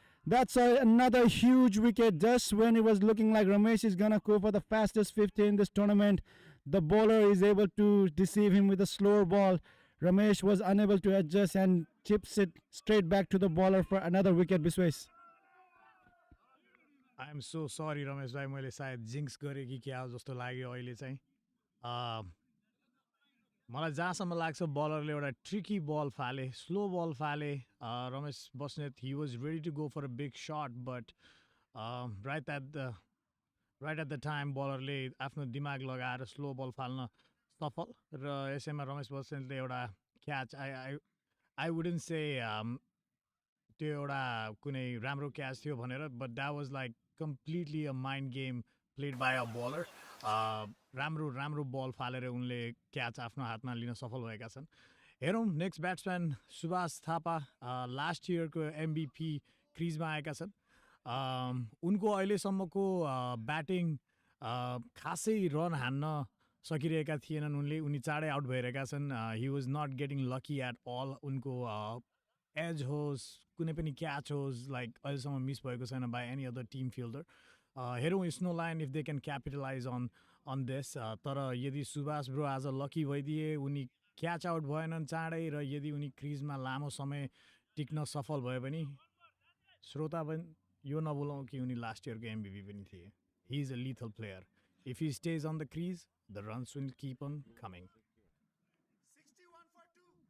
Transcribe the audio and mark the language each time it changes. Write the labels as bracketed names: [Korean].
[English] That's another huge wicket just when it was looking like Ramesh is going to go for the fastest 50 in this tournament. The bowler is able to deceive him with a slower ball. Ramesh was unable to adjust and chips it straight back to the bowler for another wicket. Bisways. I am so sorry [Nepali] Ramesh भाइ, मैले सायद जिङ्क्स गरेँ कि क्या हो जस्तो लाग्यो अहिले चाहिँ. मलाई जहाँसम्म लाग्छ बलरले एउटा ट्रिकी बल फाले, स्लो बल फाले. [English] Ramesh Basnet, he was ready to go for a big shot, but right at the time [Nepali] बलरले आफ्नो दिमाग लगाएर स्लो बल फाल्न सफल. र यसैमा रमेश बस्नेतले एउटा क्याच, [English] I wouldn't say [Nepali] त्यो एउटा कुनै राम्रो क्याच थियो भनेर, [English] But that was like completely a mind game played by a bowler. [Nepali] राम्रो बल फालेर उनले क्याच आफ्नो हातमा लिन सफल भएका छन्. हेरौँ next batsman Subhash Thapa, last इयरको MVP क्रिजमा आएका छन्. उनको अहिलेसम्मको ब्याटिङ खासै रन हान्न सकिरहेका थिएनन्. उनी चाँडै आउट भइरहेका छन्. [English] He was not getting lucky at all. [Nepali] उनको एज होस्, कुनै पनि क्याच होस्, लाइक अहिलेसम्म मिस भएको छैन [English] By any other team fielder. हेरौँ snow line if they can capitalise on this. [Nepali] तर यदि सुभाष ब्रो आज लकी भइदिए, उनी क्याच आउट भएनन् चाँडै, र यदि उनी क्रिजमा लामो समय टिक्न सफल भयो भने श्रोता पनि यो नबोलौँ कि उनी लास्ट इयरको MVP पनि थिए. [English] He is a lethal player. If he stays on the crease, the runs will keep on coming. 61 for 2.